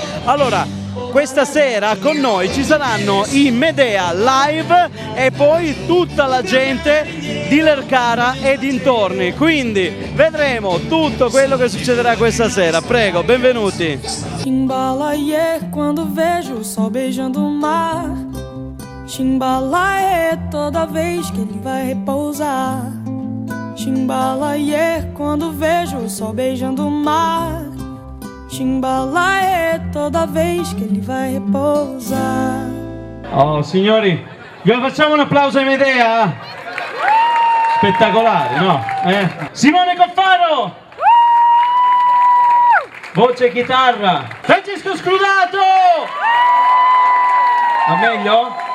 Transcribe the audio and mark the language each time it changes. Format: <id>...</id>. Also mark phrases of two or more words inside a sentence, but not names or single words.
<it>Allora, questa sera con noi ci saranno i Medea live e poi tutta la gente di Lercara e dintorni, quindi vedremo tutto quello che succederà questa sera. Prego, benvenuti.</it> <pt>Chimbalaie quando vejo o sol beijando o mar. Chimbalaie toda vez que ele vai repousar. Chimbalaie quando vejo o sol beijando o mar. Chimbalaie toda vez che ele vai repousar.</pt> <it>Oh signori, vi facciamo un applauso ai Medea? Spettacolare, no? Simone Coffaro! Voce e chitarra. Francesco Scrudato! Va meglio?</it>